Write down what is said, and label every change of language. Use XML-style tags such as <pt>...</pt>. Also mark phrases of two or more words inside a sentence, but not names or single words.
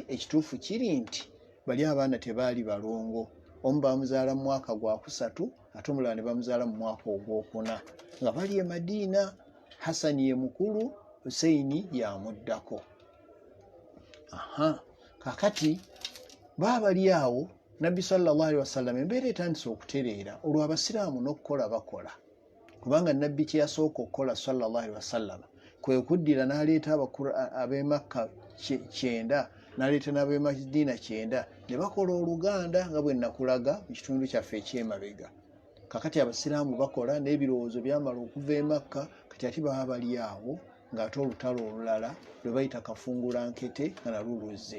<lg>Ekituufu kiri nti bali abaana tebaali balongo. Omu bamuzaala mu mwaka gwa 3 ate omulala ne bamuzaala mu mwaka ogwokuna nga bali e Madiina. Hasani ye mukulu, Husayini yamuddako. Kakati baabali awo Nabbi</lg> <ar>صلى الله عليه وسلم</ar> <lg>embeera etandise okutereera olwo abasiraamu n'okukola bakola, kubanga Nabbi kye yasooka okukola</lg> <ar>صلى الله عليه وسلم</ar> <lg>kwe kuddira n'aleeta ab'e Makka 9 n'aleeta n'ab'e Madiina 9 ne bakola oluganda nga bwe nakulaga mu kitundu kyaffe eky'emabega. Kakati abasiraamu bakola n'ebirowoozo byamala okuva e Makka, kati ate baba bali awo ng'ate olutalo olulala lwe bayita Kafungulankete nga nalwo luzze.</lg>